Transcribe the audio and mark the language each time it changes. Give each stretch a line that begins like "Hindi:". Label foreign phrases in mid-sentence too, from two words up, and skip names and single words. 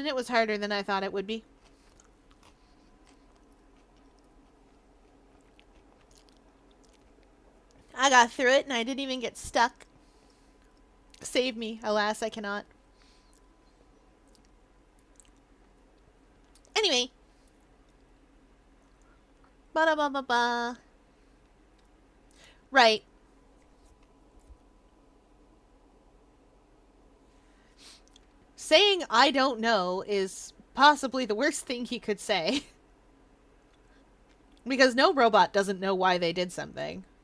English: It was harder than I thought it would be. I got through it and I didn't even get stuck. Save me. Alas, I cannot. Anyway. Ba-da-ba-ba-ba. Right. Saying I don't know is possibly the worst thing he could say. Because no robot doesn't know why they did something.